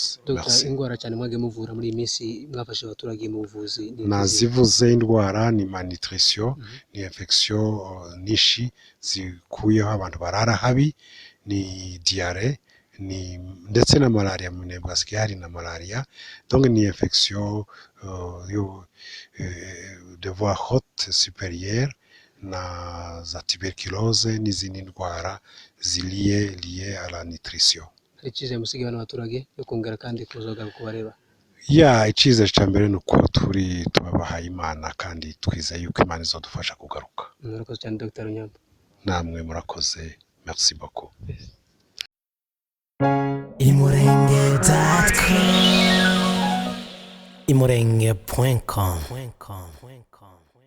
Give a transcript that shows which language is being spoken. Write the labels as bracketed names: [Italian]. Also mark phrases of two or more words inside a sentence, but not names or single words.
[Kinyarwanda] Dr ingwara cyane mwage muvura muri iyi minsi mwafashe abaturage mu buvuzi? Nazivuze indwara ni malnutrition, ni infection nishi zikuyeho abantu barara habi, ni diarrhée, ni ndetse na malaria. Mu Minembwe hasigaye hari na malaria, donc ni [French] infection de voie haute supérieure [Kinyarwanda] na za tuberculose n'izindi ndwara [French] liées à la nutrition. [Kinyarwanda] Icyizere musigaye n'abaturage yo kongera kandi kuzogaruka kubareba? Icyizere cya mbere ni uko tubabahaye Imana, kandi twizeye yuko Imana izodufasha kugaruka. Murakoze cyane Dr Runyambo. Namwe murakoze, [French] merci beaucoup. [Kinyarwanda] imurenge.com